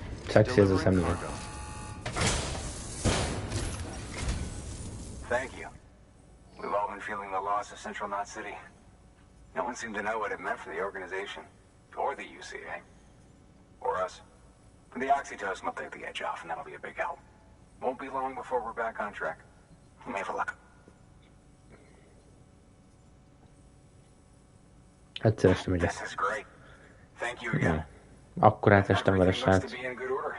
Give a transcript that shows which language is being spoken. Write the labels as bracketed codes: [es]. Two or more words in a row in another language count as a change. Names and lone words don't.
[hu] Szexi ez a [en] Delivering [hu] szemüveg. [en] cargo. Thank you. We've all been feeling the loss of Central Knot City. No one seemed to know what it meant for the organization. Or the UCA. Or us. The oxytocin will take the edge off, and that'll be a big help. Won't be long before we're back on track. We may have a luck. [hu] Egyszer este megyek. [en] This is great. Thank you again. [hu] Akkor átestem vele, [en] Everything looks [hu] srác. [en] to be in good order.